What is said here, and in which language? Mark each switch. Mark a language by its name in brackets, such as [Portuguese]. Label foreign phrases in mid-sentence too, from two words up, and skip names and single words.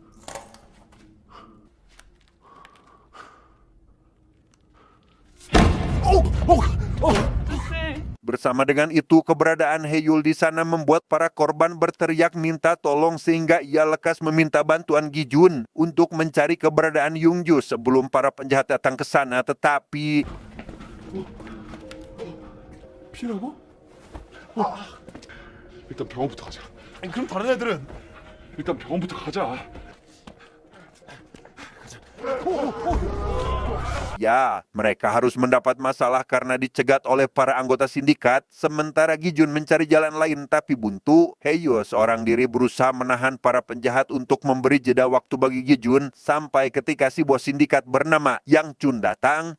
[Indonesian] Bersama dengan itu, keberadaan Heyul di sana membuat para korban berteriak minta tolong sehingga ia lekas meminta bantuan Gijun untuk mencari keberadaan Yungju sebelum para penjahat datang ke sana, tetapi [Korean] 피라고? 일단 병원부터 가자. 그럼 다른 애들은? 일단 병원부터 가자. [Indonesian] ya, mereka harus mendapat masalah karena dicegat oleh para anggota sindikat. Sementara Gijun mencari jalan lain tapi buntu. Heyo seorang diri berusaha menahan para penjahat untuk memberi jeda waktu bagi Gijun sampai ketika si bos sindikat bernama Yang Chun datang.